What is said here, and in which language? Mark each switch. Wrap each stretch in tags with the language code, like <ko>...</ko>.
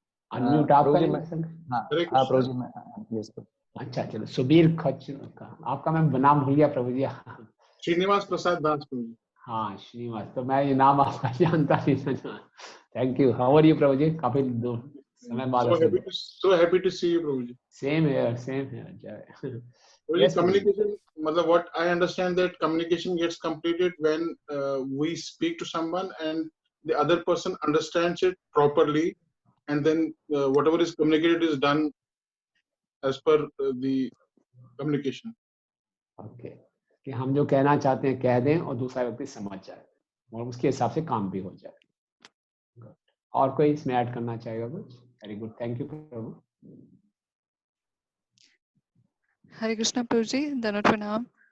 <hi>Unmute आप प्रभु जी करेंगे मैं, सर? हाँ प्रभु जी मैं, यस अच्छा चलो, सुबीर खच का आपका मैं नाम भूल गया प्रभु जी। श्रीनिवास प्रसाद दास प्रभु जी। हाँ श्रीनिवास, तो मैं ये नाम आपका जानता नहीं था।</hi> <en>thank you, how are you</en> <hi>प्रभु जी? काफी समय बाद</hi> <en>So happy to see you Prabhu ji. Same here, same here. Prabhu ji, communication, मतलब what I understand that communication gets completed when we speak to someone and the other person understands it properly, and then whatever is communicated is done as per the communication.</en> <hi>Okay, कि हम जो कहना चाहते हैं कह दें और दूसरा व्यक्ति समझ जाए और उसके हिसाब से काम भी हो जाए। और कोई इसमें ऐड करना चाहेगा कुछ? वेरी गुड, थैंक यू प्रभु। हरे कृष्णा प्रभु जी, दंडवत प्रणाम।</hi>